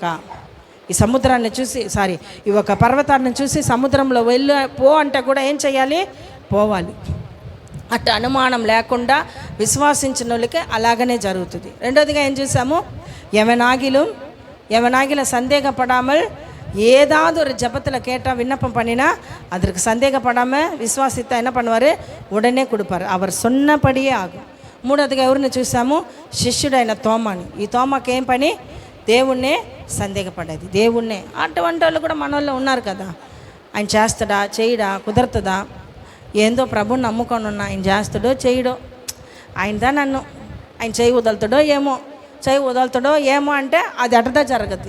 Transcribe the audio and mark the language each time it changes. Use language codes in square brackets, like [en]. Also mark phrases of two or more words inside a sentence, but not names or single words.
[te] ఈ సముద్రాన్ని చూసి ఈ ఒక పర్వతాన్ని చూసి సముద్రంలో పో అంటే కూడా ఏం చేయాలి, పోవాలి. అట్లా అనుమానం లేకుండా విశ్వాసించిన వాళ్ళకి అలాగనే జరుగుతుంది. రెండోదిగా ఏం చూసాము, [ta] యవనాగిల సందేహపడాமல் ஏதாவது ஒரு ஜபத்தில் கேட்டால் விண்ணப்பம் பண்ணினா அதற்கு சந்தேகப்படாமல் விசுவாசித்தா என்ன பண்ணுவார், உடனே கொடுப்பார். அவர் சொன்னபடியே [te] ఆగు. మూడోదిగా ఎవరిని చూసాము, శిష్యుడైన తోమాని. ఈ తోమాకి ఏం పని, దేవుణ్ణే సందేహపడేది, దేవుణ్ణే. అటువంటి వాళ్ళు కూడా మన వాళ్ళు ఉన్నారు కదా. ఆయన చేస్తాడా, చేయడా, కుదరతుందా, ఏందో ప్రభుని నమ్ముకొని ఉన్నా, ఆయన చేస్తాడో చేయడో, ఆయనదా నన్ను, ఆయన చేయి వదులుతాడో ఏమో అంటే అది అటదా జరగదు.